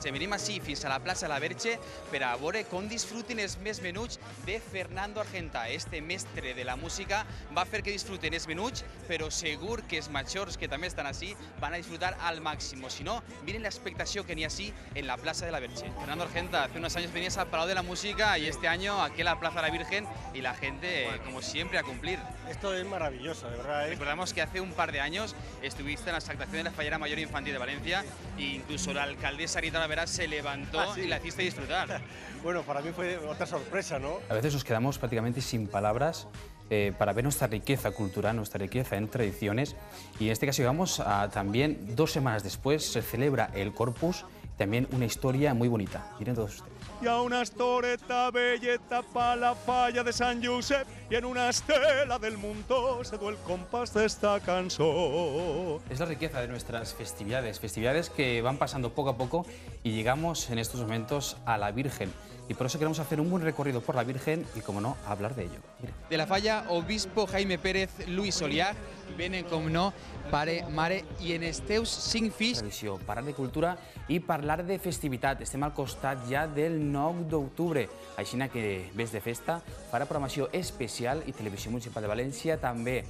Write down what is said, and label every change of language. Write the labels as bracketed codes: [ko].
[ca] Venim així fins a la plaça de la Verge per a veure com disfruten els més menuts de Fernando Argenta. Este mestre de la música va fer que disfruten els menuts, però segur que els majors que també estan així van a disfrutar al màxim. Si no, miren la expectació que n'hi ha així en la plaça de la Verge. [es] Fernando Argenta, hace unos años venías al Palau de la Música y este año aquí a la Plaza de la Virgen y la gente, como siempre, a cumplir. Esto es maravilloso, de verdad. Recordamos que hace un par de años estuviste en la actuación de la Fallera Mayor Infantil de Valencia e incluso la alcaldesa Rita Naveras se levantó y la hiciste disfrutar. Bueno, para mí fue otra sorpresa, ¿no? A veces nos quedamos prácticamente sin palabras para ver nuestra riqueza cultural, nuestra riqueza en tradiciones, y en este caso llegamos a también 2 semanas después se celebra el Corpus, también una historia muy bonita. Miren todos ustedes. [ca] Hi ha una estoreta belleta pa la falla de Sant Josep i en una estela del muntó se du el compàs d'esta cançó. [es] Es la riqueza de nuestras festividades, festividades que van pasando poco a poco y llegamos en estos momentos a la Virgen. Y por eso queremos hacer un buen recorrido por la Virgen y, como no, hablar de ello. Miren. [ca] De la Falla, obispo Jaime Pérez, Luis Solià, venen, com no, pare, mare i en els teus 5 fills. Tradició, parlar de cultura i parlar de festivitat. Estem al costat ja del 9 d'octubre, així que ves de festa farà programació especial i Televisió Municipal de València també.